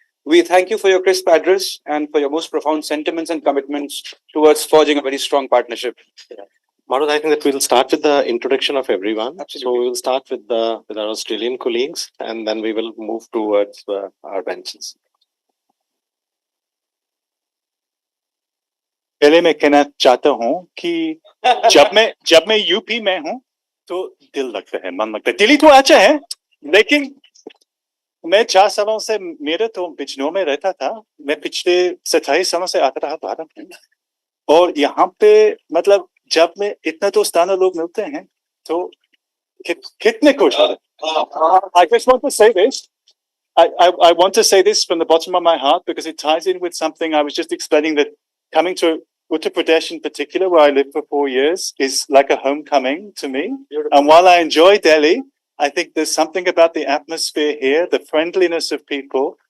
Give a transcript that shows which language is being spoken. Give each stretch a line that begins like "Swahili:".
English: We thank you for your crisp address and for your most profound sentiments and commitments towards forging a very strong partnership. Marut, I think that we'll start with the introduction of everyone. Absolutely. So we will start with our Australian colleagues, and then we will move towards our benches.
Hindi: पहले मैं कहना चाहता हूँ कि जब मैं UP में हूँ तो दिल लगता है, मन लगता है। दिल्ली तो अच्छा है, लेकिन मैं 4 सालों से मेरे तो बिजनौर में रहता था। मैं पिछले 27 सालों से आता रहा भारत में, और यहाँ पे मतलब जब में इतना दोस्ताना लोग मिलते हैं तो कितने खुश होते हैं.
English: I just want to say this. I want to say this from the bottom of my heart because it ties in with something I was just explaining, that coming to Uttar Pradesh in particular, where I lived for 4 years, is like a homecoming to me. And while I enjoy Delhi, I think there's something about the atmosphere here, the friendliness of people.